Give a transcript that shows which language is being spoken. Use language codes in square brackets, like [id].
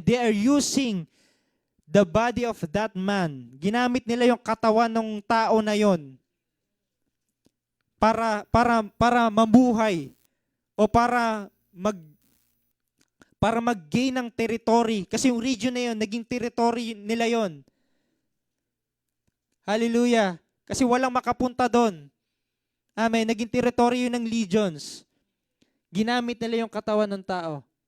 [en] They are using the body of that man. [tl] Ginamit nila yung katawan ng tao na yon para mabuhay. o para mag-gain ng territory. Kasi yung region na yon, naging territory nila yon. Hallelujah. Kasi walang makapunta doon. Amen. Naging territory yun ng legions. Ginamit nila yung katawan ng tao.